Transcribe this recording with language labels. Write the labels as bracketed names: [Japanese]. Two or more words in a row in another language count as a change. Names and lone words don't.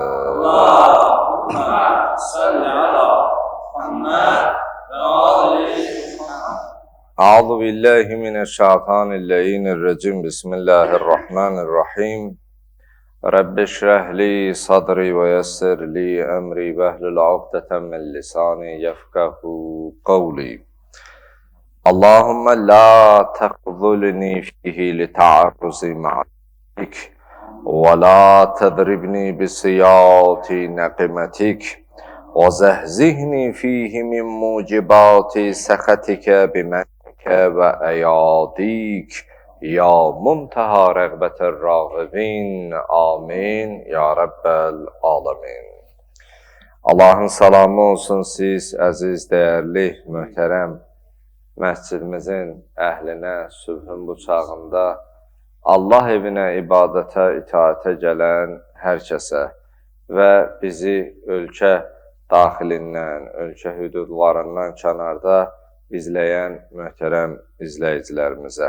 [Arabic] اللهم صل على محمد وآل محمد. أعوذ بالله من الشيطان الرجيم. بسم الله الرحمن الرحيم. رب اشرح لي صدري ويسر لي أمري واحلل عقدة من لساني يفقهوا قولي. اللهم لا تخذلني فيه لتعرض معصيتك ولا تضربني بسياط نقمتك وزحزحني فيه من موجبات سخطك بمنك وأياديك. يا منتهى رغبة الراغبين, آمين، يا رب العالمين. [Azerbaijani] Allahın salamı olsun siz, əziz, dəyərli, möhtərəm məscidimizin əhlinə, sübhün bu çağında Allah evinə, ibadətə, itaətə gələn hər kəsə və bizi ölkə daxilindən, ölkə hüdudlarından kənarda izləyən möhtərəm izləyicilərimizə.